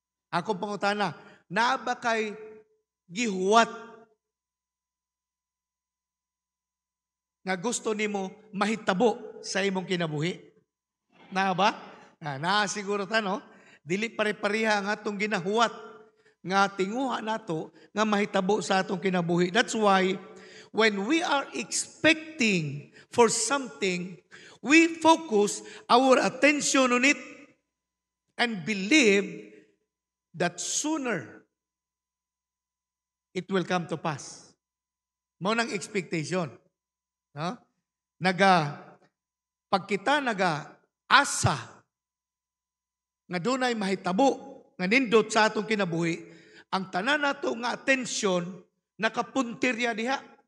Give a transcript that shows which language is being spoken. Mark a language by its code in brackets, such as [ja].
[ceb] Ako pangutana, naa ba kay gihuwat nga gusto nimo mahitabo sa imong kinabuhi? Naa ba? Naa siguro ta, no? Dili pare-pareha ang atong ginahuwat nga tinguha nato nga mahitabo sa atong kinabuhi. [en] That's why when we are expecting for something, we focus our attention on it and believe that sooner it will come to pass. [ceb] Mao nang expectation. No? Pag kita asa nga dunay mahitabo nga nindot sa atong kinabuhi, ang tanan nato nga atensyon nakapuntirya diha.